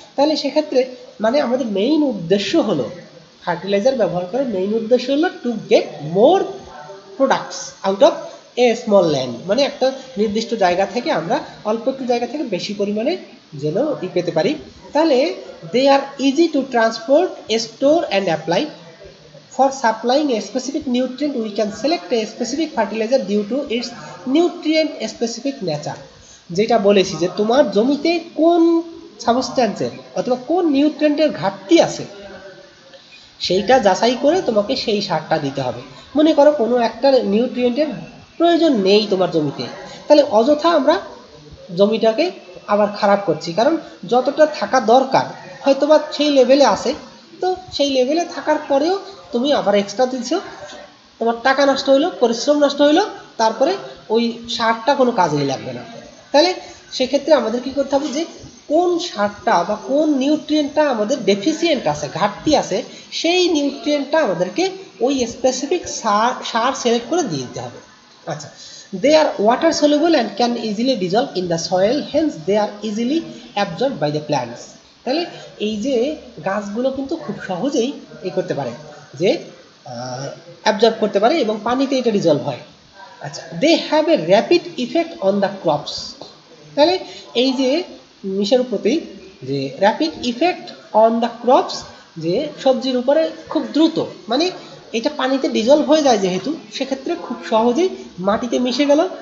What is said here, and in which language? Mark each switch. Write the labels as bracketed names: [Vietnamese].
[Bangla] তাহলে সেক্ষেত্রে মানে আমাদের মেইন উদ্দেশ্য হলো, ফার্টিলাইজার ব্যবহার করার মেইন উদ্দেশ্য হলো [English] to get more products out of a small land, [Bangla] মানে একটা নির্দিষ্ট জায়গা থেকে আমরা অল্প একটু জায়গা থেকে বেশি পরিমাণে যেন পেতে পারি। [English] তাহলে they are easy to transport, store and apply. For supplying a specific nutrient, we can select a specific fertilizer due to its nutrient specific nature. [Bangla] যেটা বলেছি যে তোমার জমিতে কোন সাবস্ট্যান্সের অথবা কোন নিউট্রিয়েন্টের ঘাটতি আছে, সেইটা যাচাই করে তোমাকে সেই সারটা দিতে হবে। মনে করো কোনো একটা নিউট্রিয়েন্টের প্রয়োজন নেই তোমার জমিতে, তাহলে অযথা আমরা জমিটাকে আবার খারাপ করছি, কারণ যতটা থাকা দরকার হয়তোবা সেই লেভেলে আছে, তো সেই লেভেলে থাকার পরেও তুমি আবার এক্সট্রা দিচ্ছো, তোমার টাকা নষ্ট হইলো, পরিশ্রম নষ্ট হইলো, তারপরে ওই সারটা কোনো কাজেই লাগবে না। তাহলে সেক্ষেত্রে আমাদের কী করতে হবে, যে কোন সারটা বা কোন নিউট্রিয়েন্টটা আমাদের ডেফিসিয়েন্ট আছে, ঘাটতি আছে, সেই নিউট্রিয়েন্টটা আমাদেরকে ওই স্পেসিফিক সার সিলেক্ট করে দিয়ে দিতে হবে। [English] আচ্ছা, they are water soluble and can easily dissolve in the soil, hence they are easily absorbed by the plants. [Bangla] তাহলে এই যে গাছগুলো কিন্তু খুব সহজেই এই করতে পারে, যে অ্যাবজর্ব করতে পারে এবং পানিতে এটা ডিজলভ হয়। আচ্ছা, [English] They have a rapid effect on the crops. [Bangla] তাহলে এই যে মিশের প্রতি যে [English] rapid effect on the crops, [Bangla] যে সবজির উপরে খুব দ্রুত, মানে এটা পানিতে ডিজলভ হয়ে যায় যেহেতু, সেক্ষেত্রে খুব সহজেই মাটিতে মিশে গেল।